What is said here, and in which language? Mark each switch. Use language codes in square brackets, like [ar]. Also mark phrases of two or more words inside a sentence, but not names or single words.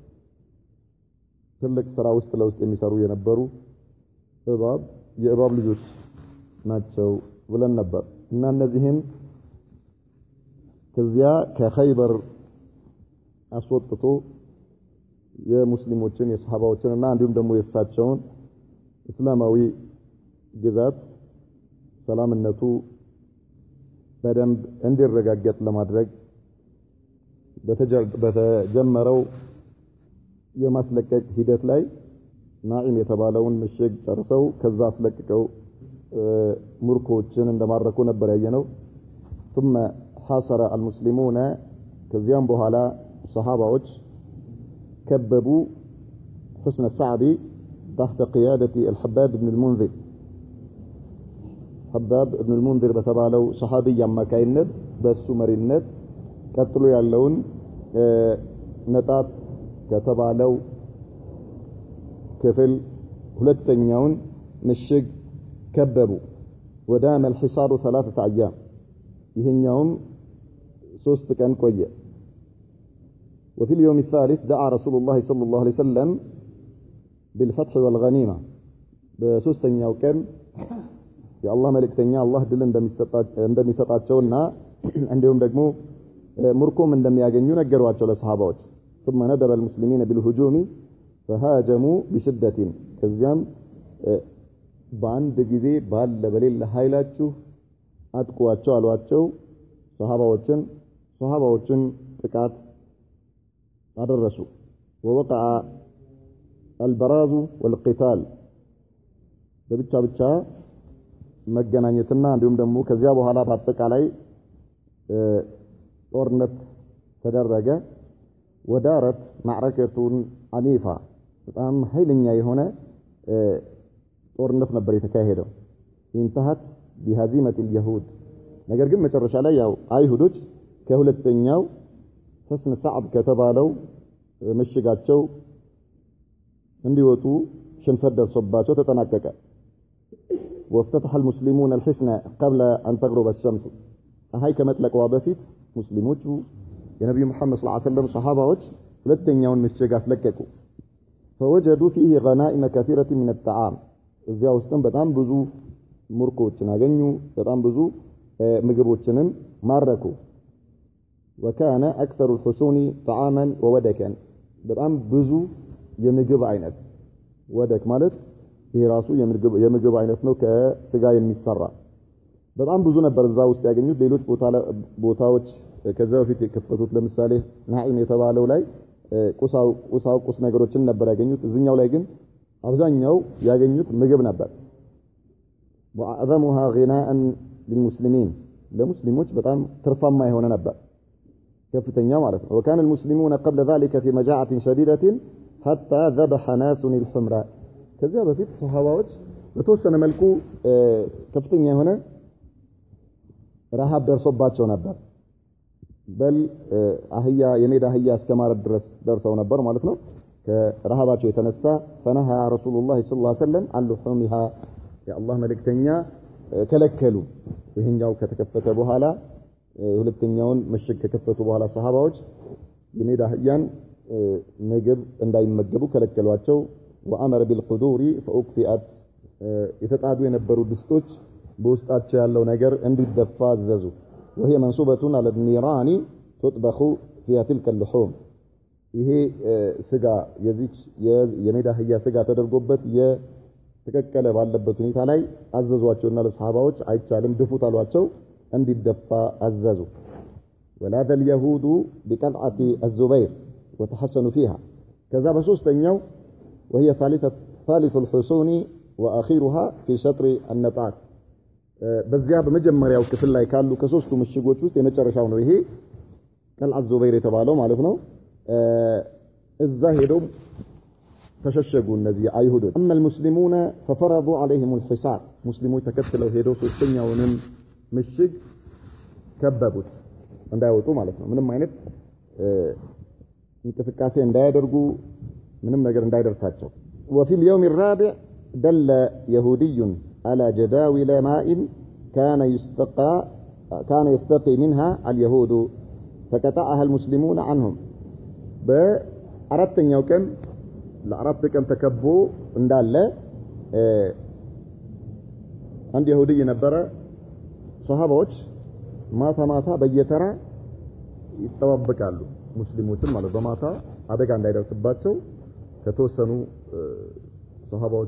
[am] ትልቅ ስራ ውስጥ ለውስጥ የሚሰሩ የነበሩ የእባብ ልጆች ናቸው ብለን ነበር እና እነዚህን ከዚያ ከኸይበር አስወጥቶ የሙስሊሞችን የሰሃባዎችን እና እንዲሁም ደግሞ የሳቸውን እስላማዊ ግዛት ሰላምነቱ በደንብ እንዲረጋገጥ ለማድረግ በተጀመረው የማስለቀቅ ሂደት ላይ ናኢም የተባለውን ምሽግ ጨርሰው ከዛ አስለቅቀው ሙርኮችን እንደማረኩ ነበር ያየነው። [ar] ثم حاصر المسلمون [am] ከዚያም በኋላ ሰሃባዎች ከበቡ [ar] حسن الصعب تحت قيادة الحباب بن المنذر [am] حباب بن المنذر በተባለው ሰሃቢይ አማካይነት በሱ መሪነት ቀጥሎ ያለውን ነጣት ከተባለው ክፍል ሁለተኛውን ምሽግ [ar] ከበቡ። ودام الحصار 3 أيام [am] ይሄኛውም 3 ቀን ቆየ። [ar] وفي اليوم الثالث دعا رسول الله صلى الله عليه وسلم بالفتح والغنيمة [am] በሶስተኛው ቀን የአላህ መልእክተኛ አላህ ድል እንደሚሰጣቸውና እንዲሁም ደግሞ ሙርኮም እንደሚያገኙ ነገሯቸው ለሰሃባዎች። [ar] ثم ندب المسلمين بالهجوم فهاجموا بشدة [am] ከዚያም በአንድ ጊዜ ባለ በሌላ ኃይላችሁ አጥቋቸው አሏቸው። ሰሃባዎችን ጥቃት አደረሱ። [ar] ووقع البراز والقتال [am] ብቻ መገናኘትና እንዲሁም ደግሞ ከዚያ በኋላ በአጠቃላይ ጦርነት ተደረገ። [ar] ودارت معركة عنيفة [am] በጣም ኃይለኛ የሆነ ጦርነት ነበር የተካሄደው። [ar] انتهت بهزيمة اليهود [am] ነገር ግን መጨረሻ ላይ ያው አይሁዶች ከሁለተኛው حسن صعب ከተባለው ምሽጋቸው እንዲወጡ ሽንፈት ደርሶባቸው ተጠናቀቀ። [ar] وافتتح المسلمون الحصن قبل أن تغرب الشمس [am] ፀሐይ ከመጥለቋ በፊት ሙስሊሞቹ የነብዩ መሐመድ [ar] صلى الله عليه وسلم [am] ሰሃባዎች ሁለተኛውን ምሽግ አስለቀቁ። [ar] فوجدوا فيه غنائم كثيرة من الطعام [am] እዚያ ውስጥም በጣም ብዙ ሙርኮችን አገኙ፣ በጣም ብዙ ምግቦችንም ማረኩ። [ar] وكان أكثر الحصون طعاما وودكا [am] በጣም ብዙ የምግብ አይነት ወደክ ማለት ይሄ ራሱ የምግብ አይነት ነው ከስጋ የሚሰራ በጣም ብዙ ነበር እዛ ውስጥ ያገኙት። ሌሎች ቦታዎች ከዛ በፊት የከፈቱት ለምሳሌ ናኢም የተባለው ላይ ቁሳቁስ ነገሮችን ነበር ያገኙት። እዚህኛው ላይ ግን አብዛኛው ያገኙት ምግብ ነበር። [ar] وأعظمها غناء للمسلمين [am] ለሙስሊሞች በጣም ትርፋማ የሆነ ነበር ከፍተኛ ማለት ነው። [ar] وكان المسلمون قبل ذلك في مجاعة شديدة حتى ذبح ناس الحمراء [am] ከዚያ በፊት ሰሃባዎች በተወሰነ መልኩ ከፍተኛ የሆነ ረሃብ ደርሶባቸው ነበር። በል የሜዳ አህያ እስከማረድ ድረስ ደርሰው ነበር ማለት ነው። ከረሃባቸው የተነሳ [ar] فنهى رسول الله صلى الله عليه وسلم عن لحومها [am] የአላህ መልእክተኛ ከለከሉ። ይሄኛው ከተከፈተ በኋላ ሁለተኛውን ምሽግ ከከፈቱ በኋላ ሰሃባዎች የሜዳ አህያን ምግብ እንዳይመገቡ ከለከሏቸው። [ar] وأمر بالقدور فأكفئت [am] የተጣዱ የነበሩ ድስቶች በውስጣቸው ያለው ነገር እንዲደፋ አዘዙ። [ar] وهي منصوبة على النيران تطبخ فيها تلك اللحوم [am] ይሄ ስጋ የዚች የሜዳ አህያ ስጋ ተደርጎበት የተከከለ ባለበት ሁኔታ ላይ አዘዟቸውና ለሰሃባዎች አይቻልም ድፉት አሏቸው እንዲደፋ አዘዙ [ar] ولاذ اليهود بقلعه الزبير وتحسنوا فيها كذا [am] በሶስተኛው [ar] وهي ثالث الحصون واخيرها في شطر النطاق [am] በዚያ በመጀመሪያው ክፍል ላይ ካሉ ከሶስቱ ምሽጎች ውስጥ የመጨረሻው ነው ይሄ قلعه الزبير የተባለው ማለት ነው እዛ ሄደው ተሸሸጉ እነዚህ አይሁዶች [ar] اما المسلمون ففرضوا عليهم الحصار [am] ሙስሊሞች ተከትለው ሄደው ሶስተኛውንም ምሽግ ከበቡት እንዳይወጡ ማለት ነው ምንም አይነት እንቅስቃሴ እንዳያደርጉ ምንም ነገር እንዳይደርሳቸው [ar] وفي اليوم الرابع دل يهودي على جداول ماء كان يستقي منها اليهود فقطعها المسلمون عنهم [am] በአራተኛው ቀን ለአራት ቀን ተከቦ እንዳለ አንድ ይሁዲ ነበረ ሷሃባዎች ማታ በየተራ ይተዋበቃሉ ሙስሊሞችን ማለት በማታ አደጋ እንዳይደርስባቸው ከተወሰኑ ሷሃባዎች